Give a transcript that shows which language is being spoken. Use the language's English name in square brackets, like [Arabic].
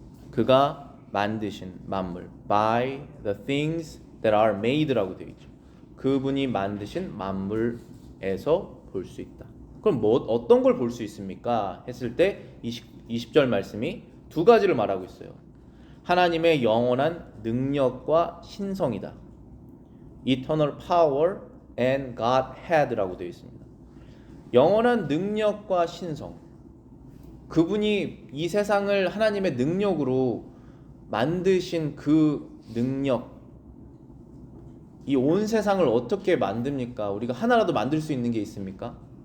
[Korean] 그가 만드신 만물, [English] by the things that are made [Korean] 라고 되어 있죠. 그분이 만드신 만물에서 볼 수 있다. 그럼 뭐 어떤 걸 볼 수 있습니까? 했을 때 20절 말씀이 두 가지를 말하고 있어요. 하나님의 영원한 능력과 신성이다. [English] Eternal power and Godhead [Korean] 라고 되어 있습니다. 영원한 능력과 신성. 그분이 이 세상을 하나님의 능력으로 만드신 그 능력, 이 온 세상을 어떻게 만듭니까? 우리가 하나라도 만들 수 있는 게 있습니까?